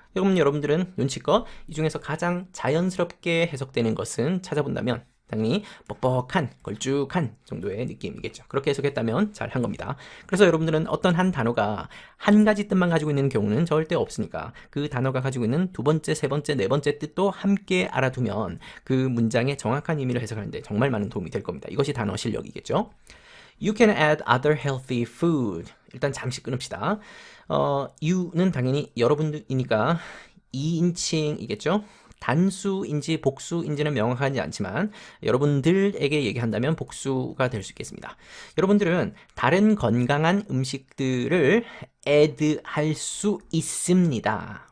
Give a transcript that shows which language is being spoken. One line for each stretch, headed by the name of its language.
Korean: 여러분들은 눈치껏 이 중에서 가장 자연스럽게 해석되는 것은 찾아본다면 당연히 뻑뻑한, 걸쭉한 정도의 느낌이겠죠. 그렇게 해석했다면 잘 한 겁니다. 그래서 여러분들은 어떤 한 단어가 한 가지 뜻만 가지고 있는 경우는 절대 없으니까 그 단어가 가지고 있는 두 번째, 세 번째, 네 번째 뜻도 함께 알아두면 그 문장의 정확한 의미를 해석하는데 정말 많은 도움이 될 겁니다. 이것이 단어 실력이겠죠.
English: You can add other healthy food.
Korean: 일단 잠시 끊읍시다. you는 당연히 여러분이니까 2인칭이겠죠. 단수인지 복수인지는 명확하지 않지만 여러분들에게 얘기한다면 복수가 될 수 있겠습니다. 여러분들은 다른 건강한 음식들을 add 할 수 있습니다.